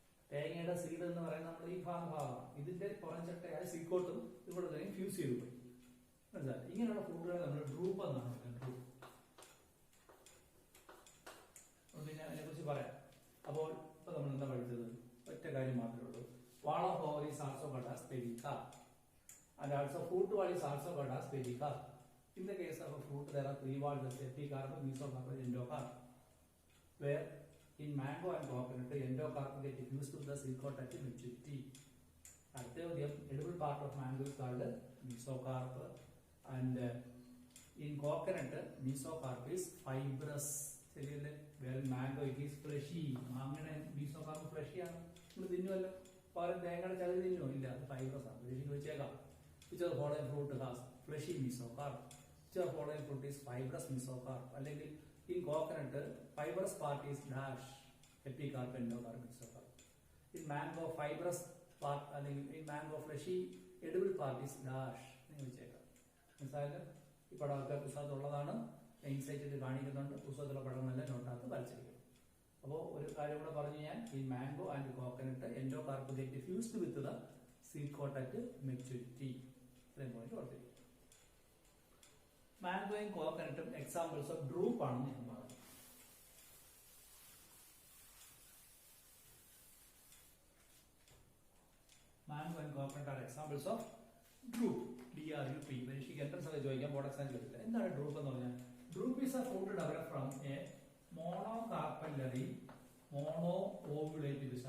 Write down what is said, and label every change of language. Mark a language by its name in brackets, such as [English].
[Malayalam] തേങ്ങയുടെ സീഡ് എന്ന് പറയുന്നത് നമ്മൾ ഈ ഭാഗമാണ്, ഇതിന്റെ പുറംചട്ടയായ സീഡ് കോട്ടും ഇവിടെ തന്നെ ഫ്യൂസ് ചെയ്ത് പോയി. മനസ്സിലായി. ഇങ്ങനെയുള്ള ഫ്രൂട്ടുകളെ നമ്മൾ ഡ്രൂപ്പ് എന്നാണ് പറയുന്നത്. ഡ്രൂപ്പ്. പിന്നെ അതിനെ കുറിച്ച് പറയാം. അപ്പോൾ ഇപ്പൊ നമ്മൾ എന്താ പഠിച്ചത്, ഒറ്റ കാര്യം മാത്രമേ ഉള്ളൂ. [English] Wall of ovary is also called as pericarp, and also fruit wall is also called as pericarp. In the case of a fruit, there are three walls: epicarp, mesocarp, and endocarp. Where in mango and coconut, the endocarp get fused to the seed coat at maturity. At the edible part of mango is called mesocarp, and in coconut, mesocarp is fibrous. Where in mango it is fleshy. Mango and mesocarp fleshy ആണ്. [Malayalam] നമ്മൾ തിന്നുമല്ലോ, പകരം തേങ്ങയുടെ ചകിരി തിന്നോ? ഇല്ല, അത് fibrous ആണ്. Fleshy വെച്ചേക്കാം. [English] Which are following fruit has fleshy mesocarp. Which are following fruit is fibrous mesocarp. അല്ലെങ്കിൽ in coconut, fibrous part is dash, epicarp, endocarp, mesocarp. In mango, fibrous part അല്ലെങ്കിൽ in mango fleshy edible part is dash. [Malayalam] നിങ്ങൾ വെച്ചേക്കാം. മനസ്സിലായല്ലോ? ഈ പടമൊക്കെ പുസ്തകത്തുള്ളതാണ്, ഇൻസൈറ്റിൽ കാണിക്കുന്നുണ്ട്. പുസ്തകത്തിലെ പടം നല്ല നോട്ടാത്ത് വരച്ചിരിക്കും. അപ്പോൾ ഒരു കാര്യം കൂടെ പറഞ്ഞു ഞാൻ, [English] in mango and coconut, endocarp get fused with the seed coat at maturity. [Malayalam] ഇത്രയും പോയിന്റ് ഓർത്തിരിക്കും. മാംഗോയും കോക്കനട്ടും [English] examples of drupe [Malayalam] ആണെന്ന് ഞാൻ പറഞ്ഞു. [English] Mango and coconut are examples of drupe. DRUP. [Malayalam] പരീക്ഷയ്ക്ക് എൻട്രൻസ് ഒക്കെ ചോദിക്കാം, ബോർഡ് എക്സാം ചോദിക്കില്ല. എന്താണ് ഡ്രൂപ്പ് എന്ന് പറഞ്ഞാൽ? [English] Drupe is a fruit develop from a monocarpellary mono ovulate fish.